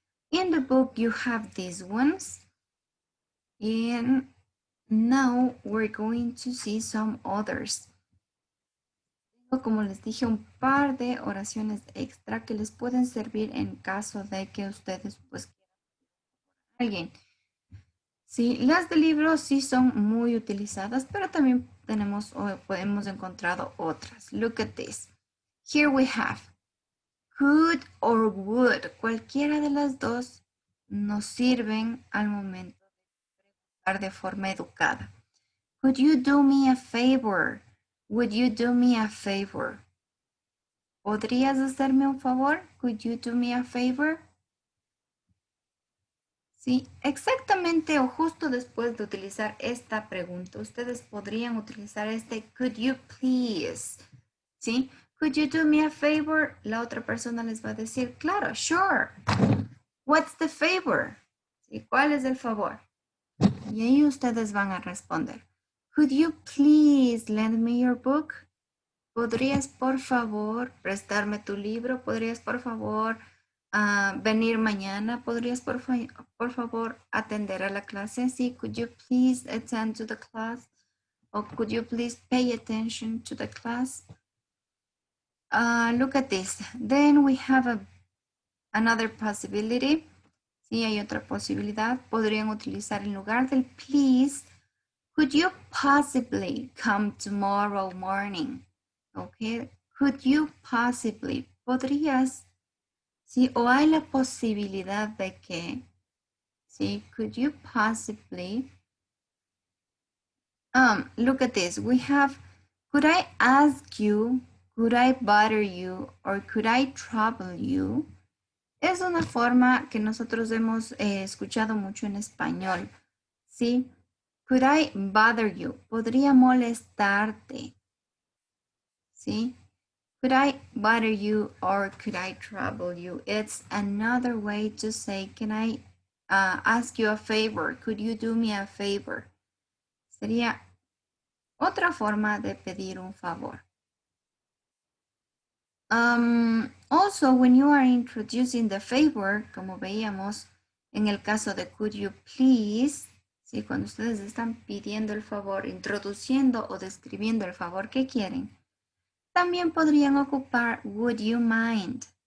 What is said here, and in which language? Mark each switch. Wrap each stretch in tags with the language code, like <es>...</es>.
<en>In the book, you have these ones, and now we're going to see some others.</en> <es>Como les dije, un par de oraciones extra que les pueden servir en caso de que ustedes pues quieran a alguien. Sí, las de libros sí son muy utilizadas, pero también tenemos o hemos encontrado otras.</es> <en>Look at this. Here we have could or would.</en> <es>Cualquiera de las dos nos sirven al momento de hablar de forma educada.</es> <en>Could you do me a favor? Would you do me a favor?</en> <es>¿Podrías hacerme un favor?</es> <en>Could you do me a favor?</en> <es>Sí, exactamente o justo después de utilizar esta pregunta, ustedes podrían utilizar este</es> <en>could you please,</en> <es>¿sí?</es> <en>Could you do me a favor?</en> <es>La otra persona les va a decir, claro,</es> <en>sure. What's the favor?</en> <es>¿Sí? ¿Cuál es el favor? Y ahí ustedes van a responder,</es> <en>could you please lend me your book?</en> <es>¿Podrías por favor prestarme tu libro? ¿Podrías por favor venir mañana? ¿Podrías por favor atender a la clase?</es> <en>Sí, could you please attend to the class? Or could you please pay attention to the class? Look at this. Then we have another possibility.</en> <es>Sí, hay otra posibilidad. Podrían utilizar en lugar del please,</es> <en>could you possibly come tomorrow morning?</en> <es>Okay.</es> <en>Could you possibly?</en> <es>¿Podrías? Sí, o hay la posibilidad de que, sí,</es> <en>could you possibly? Look at this. We have, could I ask you, could I bother you, or could I trouble you?</en> <es>Es una forma que nosotros hemos escuchado mucho en español, ¿sí?</es> <en>Could I bother you?</en> <es>¿Podría molestarte? ¿Sí?</es> <en>Could I bother you or could I trouble you? It's another way to say, can I ask you a favor? Could you do me a favor?</en> <es>Sería otra forma de pedir un favor.</es> <en>Also, when you are introducing the favor,</en> <es>como veíamos en el caso de</es> <en>could you please, ¿sí?</en> <es>Cuando ustedes están pidiendo el favor, introduciendo o describiendo el favor que quieren, también podrían ocupar</es> <en>would you mind.</en>